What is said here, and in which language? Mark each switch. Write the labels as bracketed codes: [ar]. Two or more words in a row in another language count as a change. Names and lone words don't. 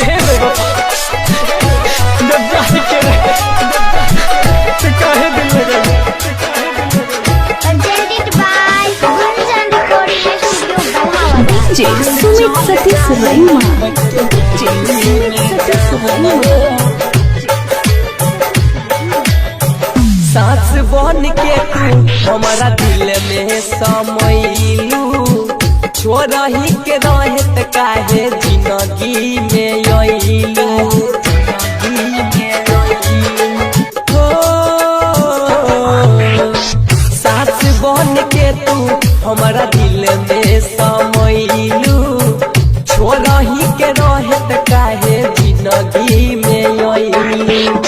[en] Presented by Gunjan Recording Studio, Balhawa. DJ Sumit Satish Raima. DJ Sumit Satish Raima. [bho] सांस बन के तू हमारा दिल में समैलू, छोड़ही के रहत काहे जिंदगी में अइलू। हो सांस बन के तू हमारा दिल में समैलू, छोड़ही के रहत काहे जिंदगी में अइलू।